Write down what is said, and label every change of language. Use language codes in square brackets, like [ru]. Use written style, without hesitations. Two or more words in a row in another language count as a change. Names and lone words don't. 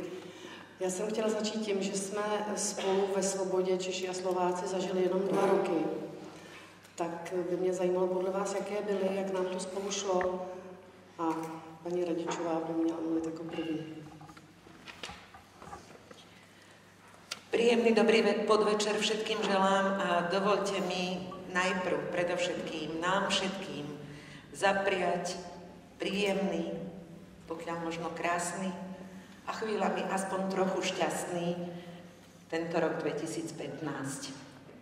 [cs] Já jsem chtěla začít tím, že jsme spolu ve Svobodě Češi a Slováci zažili jenom 2 roky. Tak by mě zajímalo podle vás, jaké byly, jak nám to spolu šlo. A paní Radičová by měla mluvit jako první. [sk] Príjemný dobrý podvečer všetkým želám a dovolte mi najprv, predovšetkým, nám všetkým zapriať príjemný, pokiaľ možno krásny a chvíľami aspoň trochu šťastný tento rok 2015.